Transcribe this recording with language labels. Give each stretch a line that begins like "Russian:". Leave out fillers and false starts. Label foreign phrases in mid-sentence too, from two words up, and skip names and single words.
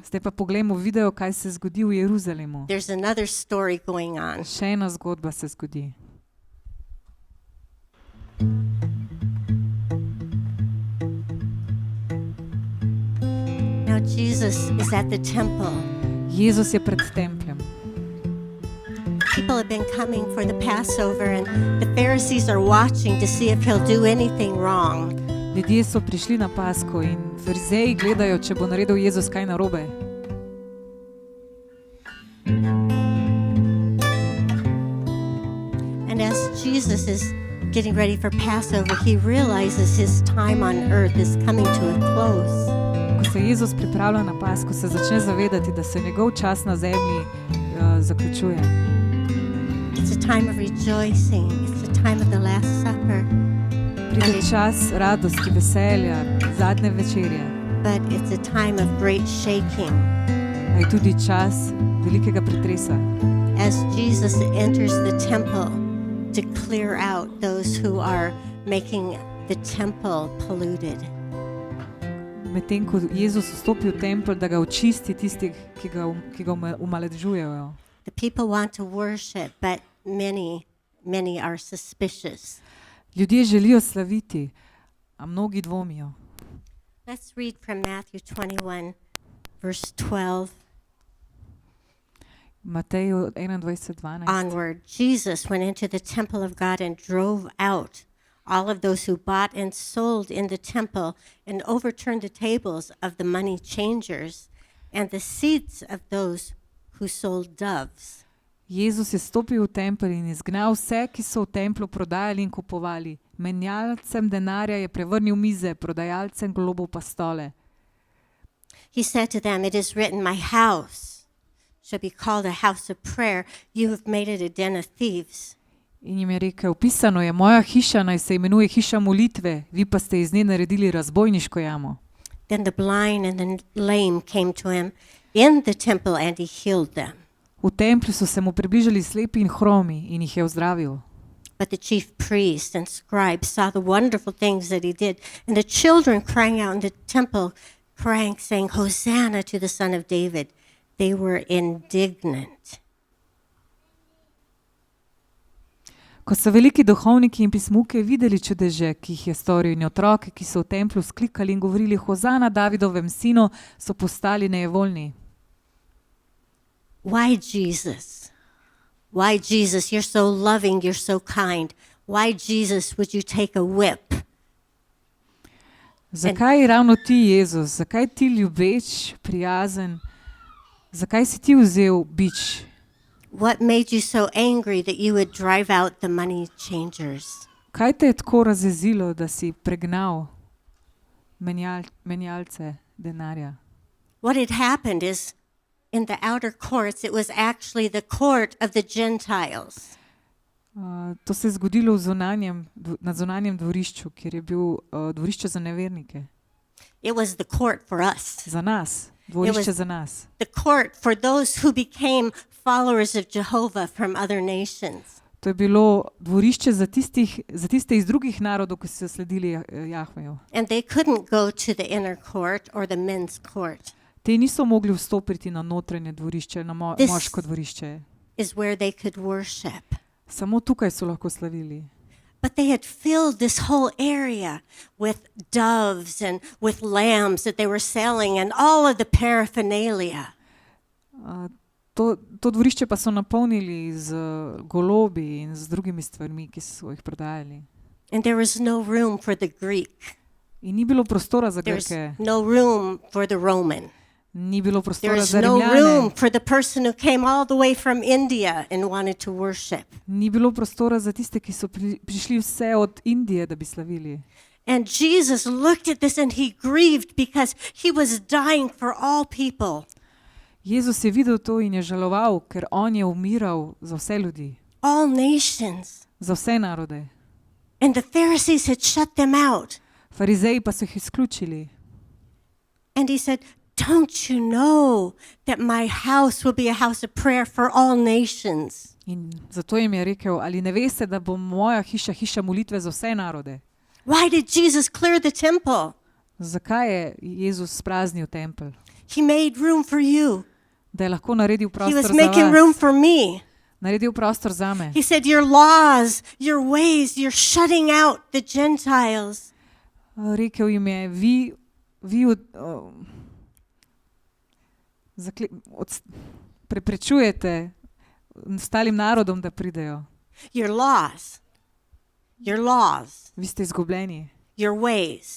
Slovenian: Zdaj pa poglejmo video, kaj se zgodi v Jeruzalemu.
English: There's another story going on.
Slovenian: Še ena zgodba se zgodi.
English: Now, Jesus is at the temple.
Slovenian: Jezus je pred templjem.
English: People have been coming for the Passover, and the Pharisees are watching to see if he'll do anything wrong.
Slovenian: Ljudje so prišli na Pasko in farizeji gledajo, če bo naredil Jezus kaj narobe.
English: And as Jesus is getting ready for Passover, he realizes his time on earth is coming to a close.
Slovenian: Ko se Jezus pripravlja na Pasko, se začne zavedati, da se njegov čas na zemlji zaključuje.
English: It's a time of rejoicing. It's a time of the Last Supper.
Slovenian: Pride čas radosti, veselja, zadnje večerje.
English: But it's a time of great shaking.
Slovenian: A je tudi čas velikega pretresa.
English: As Jesus enters the temple to clear out those who are making the temple polluted.
Slovenian: Medtem ko Jezus vstopi v tempelj, da ga očisti tistih, ki ga omalovažujejo.
English: The people want to worship, but many are suspicious.
Slovenian: Ljudje želijo slaviti, a mnogi dvomijo.
English: Let's read from Matthew 21, verse 12
Slovenian: Mateju 21:12.
English: onward. Jesus went into the temple of God and drove out all of those who bought and sold in the temple and overturned the tables of the money changers and the seats of those who sold doves.
Slovenian: Jezus je stopil v tempelj in izgnal vse, ki so v templju prodajali in kupovali. Menjalcem denarja je prevrnil mize, prodajalcem golobov pa stole.
English: He said to them, "It is written, my house shall be called a house of prayer. You have made it a den of thieves."
Slovenian: In jim je rekel, pisano je, moja hiša naj se imenuje hiša molitve, vi pa ste iz nje naredili razbojniško jamo.
English: Then the blind and the lame came to him in the temple and he healed them.
Slovenian: V templju so se mu približali slepi in hromi in jih je ozdravil.
English: But the chief priests and scribes saw the wonderful things that he did, and the children crying out in the temple, crying, saying, "Hosanna to the Son of David." They were indignant.
Slovenian: Ko so veliki duhovniki in pismuke videli čudeže, ki jih je storil, in otroke, ki so v templju sklikali in govorili Hozana Davidovem sinu, so postali nejevoljni.
English: Why Jesus? Why Jesus? You're so loving, you're so kind. Why Jesus would you take a whip?
Slovenian: Zakaj ravno ti, Jezus? Zakaj ti ljubeč, prijazen? Zakaj si ti vzel bič?
English: What made you so angry that you would drive out the money changers?
Slovenian: Kaj te je tako razjezilo, da si pregnal menjalce denarja?
English: What had happened is in the outer courts, it was actually the court of the Gentiles.
Slovenian: To se je zgodilo na zunanjem dvorišču, kjer je bil dvorišče za nevernike.
English: It was the court for us.
Slovenian: Za nas, dvorišče za nas.
English: The court for those who became followers of Jehovah from other nations.
Slovenian: To je bilo dvorišče za tiste iz drugih narodov, ki so sledili Jahveju.
English: And they couldn't go to the inner court or the men's court.
Slovenian: Te niso mogli vstopiti na notranje dvorišče, na moško dvorišče.
English: Is where they could worship.
Slovenian: Samo tukaj so lahko slavili.
English: But they had filled this whole area with doves and with lambs that they were selling and all of the paraphernalia.
Slovenian: To dvorišče pa so napolnili z golobi in z drugimi stvarmi, ki so jih prodajali.
English: And there was no room for the Greek.
Slovenian: In ni bilo prostora za
English: There's
Slovenian: Grke.
English: no room for the Roman.
Slovenian: Ni bilo prostora
English: There's
Slovenian: za
English: no room
Slovenian: Rimljane.
English: for the person who came all the way from India and wanted to worship.
Slovenian: Ni bilo prostora za tiste, ki so prišli vse od Indije, da bi slavili.
English: And Jesus looked at this and he grieved because he was dying for all people.
Slovenian: Jezus je videl to in je žaloval, ker on je umiral za vse ljudi,
English: All nations.
Slovenian: za vse narode.
English: And the Pharisees had shut them out.
Slovenian: Farizeji pa so jih izključili.
English: And he said, don't you know that my house will be a house of prayer for all nations?
Slovenian: In zato jim je rekel, ali ne veste, da bo moja hiša hiša molitve za vse narode?
English: Why did Jesus clear the temple?
Slovenian: Zakaj je Jezus spraznil tempelj?
English: He made room for you.
Slovenian: Da je lahko naredil
English: He
Slovenian: prostor
English: was
Slovenian: za
English: making room
Slovenian: vas.
English: for me.
Slovenian: Naredil prostor za me.
English: He said, your laws, your ways, you're shutting out the Gentiles.
Slovenian: Rekel jim je, vi preprečujete ostalim narodom, da pridejo.
English: Your laws,
Slovenian: Vi ste izgubljeni.
English: your ways.